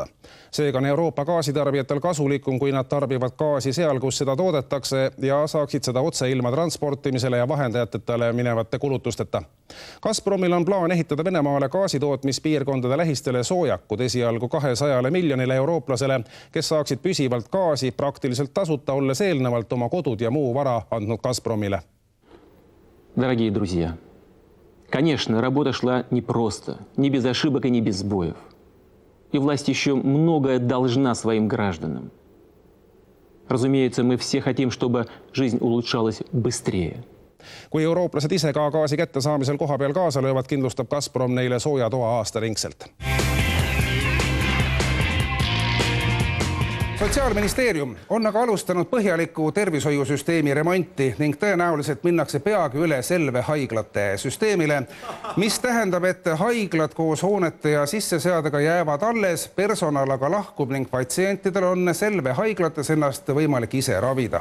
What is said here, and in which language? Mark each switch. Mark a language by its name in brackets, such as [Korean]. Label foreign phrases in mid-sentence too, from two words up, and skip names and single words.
[Estonian] Seega on Euroopa gaasitarbijatel kasulikum, kui nad tarbivad gaasi seal, kus seda toodetakse ja saaksid seda otse ilma transportimisele ja vahendajatele minevate kulutusteta. Gazpromil on plaan ehitada Venemaale gaasitootmispiirkondade lähistele soojakud esialgu 200 miljonile eurooplasele, kes saaksid püsivalt gaasi praktiliselt tasuta, olles eelnevalt oma kodud ja muu vara andnud Gazpromile. [Russian] Дорогие друзья, конечно, работа шла непросто, не без ошибок и не без сбоев. И власть еще многое должна своим гражданам. Разумеется, мы все хотим, чтобы жизнь улучшалась быстрее. [Estonian] Kui eurooplased ise ka gaasi kätte saamisel koha peal kaasa löövad, kindlustab Gazprom neile sooja toa aastaringselt. Sotsiaalministeerium on aga alustanud põhjaliku tervishoiusüsteemi remonti ning tõenäoliselt minnakse peagi üle Selve haiglate süsteemile, mis tähendab, et haiglad koos hoonete ja sisseseadega jäävad alles, personal aga lahkub ning patsientidel on Selve haiglates ennast võimalik ise ravida.